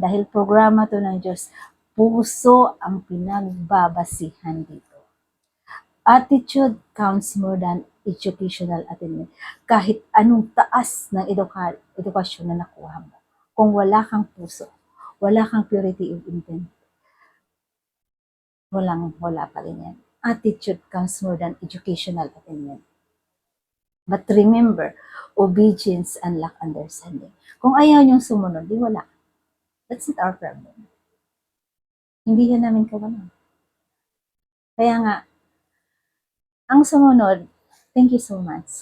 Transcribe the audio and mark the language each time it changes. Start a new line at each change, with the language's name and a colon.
Filipino: Dahil programa to ng Diyos, puso ang pinagbabasihan dito.
English: Attitude counts more than educational attainment.
Filipino: Kahit anong taas ng edukasyon na nakuha mo. Kung wala kang puso, wala kang
English: purity of intent,
Filipino: wala pa rin yan.
English: Attitude counts more than educational attainment. But remember, obedience unlock understanding.
Filipino: Kung ayaw niyong sumunod, di wala.
English: That's not our problem.
Filipino: Hindi yan namin kawalan. Kaya nga, ang sumunod,
English: thank you so much.